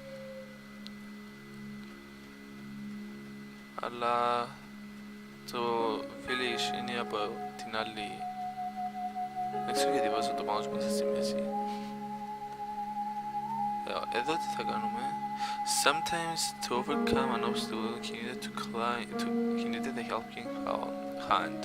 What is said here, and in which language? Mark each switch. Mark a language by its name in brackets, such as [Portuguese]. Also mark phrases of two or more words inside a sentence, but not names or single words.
[Greek] Αλλά το village είναι από την άλλη. Δεν ξέρω γιατί βάζω το mouse μέσα στη μέση. Εδώ τι θα κάνουμε. [English] Sometimes to overcome an obstacle he needed to climb he needed a helping hand.